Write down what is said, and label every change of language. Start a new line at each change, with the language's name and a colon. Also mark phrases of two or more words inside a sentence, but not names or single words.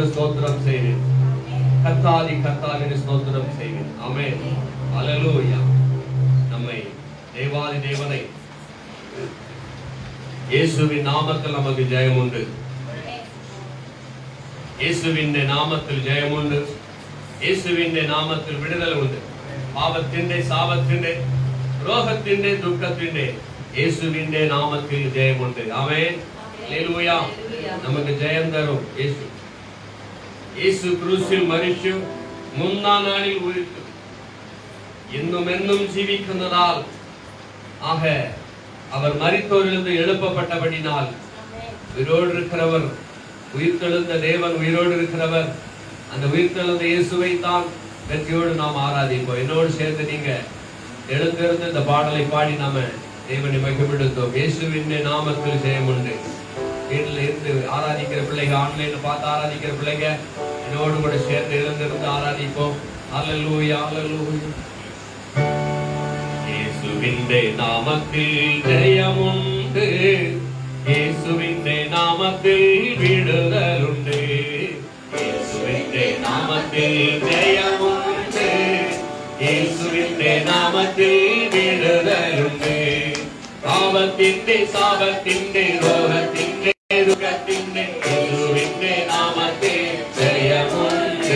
Tamil: ஸ்தோத்திரம் செய்வேன். கர்த்தாதி கர்த்தாவின் ஸ்தோத்திரம் செய்வேன். ஆமென். ஹல்லேலூயா. நம்மை தேவாதி தேவனை இயேசுவின் நாமத்தில் நமக்கு ஜெயம் உண்டு.
Malayalam: യേശുവിന്റെ നാമത്തിൽ ജയമുണ്ട്. യേശുവിന്റെ നാമത്തിൽ വിടുതൽ ഉണ്ട്. പാപത്തിന്റെ ശാപത്തിന്റെ രോഗത്തിന്റെ ദുഃഖത്തിന്റെ യേശുവിന്റെ നാമത്തിൽ ജയമുണ്ട്. ആമേൻ. ഹല്ലേലൂയ. നമുക്ക് ജയം തരും യേശു. യേശു ക്രൂശിൽ മരിച്ചു, മൂന്നാം നാളിൽ ഉയർത്തു. ഇന്നും എന്നും ജീവിക്കുന്നതാൽ
Tamil: ആக அவர் மரித்தோரிலிருந்து எழுப்பப்பட்டபடினால் உயிரோடு இருக்கிறவர், உயிர்த்தெழுந்த தேவன் உயிரோடு இருக்கிறவர். அந்த உயிர்த்தெழுந்த இயேசுவை தான் வெற்றியோடு நாம் ஆராதிப்போம். என்னோடு சேர்ந்து நீங்க எழுந்திருந்து இந்த பாடலை பாடி நாம தேவனை மகிமைப்படுத்துவோம். இயேசுவின் நாமத்தில் ஜெயம் உண்டு. வீட்டில் இருந்து ஆராதிக்கிற பிள்ளைங்க, ஆன்லைன்ல பார்த்து ஆராதிக்கிற பிள்ளைங்க என்னோடு கூட சேர்ந்து எழுந்திருந்து ஆராதிப்போம். ஹல்லேலூயா, ஹல்லேலூயா. இயேசுவின் நாமத்தில் ஜெயம் உண்டு.
Malayalam: യേശുവിന്റെ നാമത്തിൽ വിടുതലുണ്ട്. യേശുവിന്റെ നാമത്തിൽ ജയമുണ്ട്. യേശുവിന്റെ നാമത്തിൽ വിടുതലുണ്ട്. പാപത്തിന്റെ ശാപത്തിന്റെ രോഗത്തിന്റെ ദുഃഖത്തിന്റെ യേശുവിന്റെ നാമത്തിൽ ജയമുണ്ട്.